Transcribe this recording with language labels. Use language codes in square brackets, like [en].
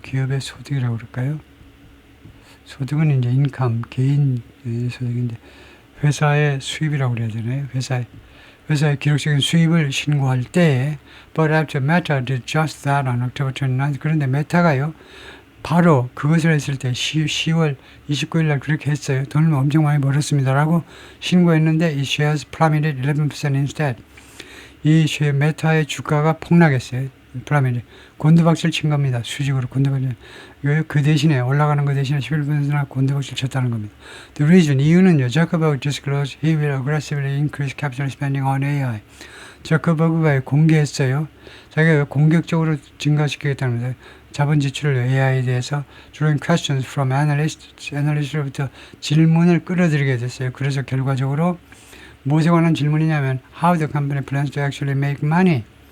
[ko] 기업의 소득이라고 그럴까요? 소득은 이제 인컴, 개인 소득인데, 회사의 수입이라고 그래야 되나요? 회사의 기록적인 수입을 신고할 때, [en] but after Meta did just that on October 29th. [ko] 그런데 메타가요, 바로 그것을 했을 때 10월 29일 날 그렇게 했어요. 돈을 엄청 많이 벌었습니다라고 신고했는데 이 [en] shares plummeted 11% instead. [ko] 이 메타의 주가가 폭락했어요. 플라메리 곤두박질 친 겁니다. 수직으로 곤두박질. 그 대신에 올라가는 거 대신에 11%나 곤두박질 쳤다는 겁니다. [en] The reason, [ko] 이유는요. [en] Zuckerberg disclosed he will aggressively increase capital spending on AI. [ko] 저커버그가 공개했어요. 자기가 공격적으로 증가시키겠다는 겁니다. 자본 지출을 AI에 대해서 [en] during questions from analyst [ko] 로부터 질문을 끌어들이게 됐어요. 그래서 결과적으로 무엇에 관한 질문이냐면 [en] how the company plans to actually make money.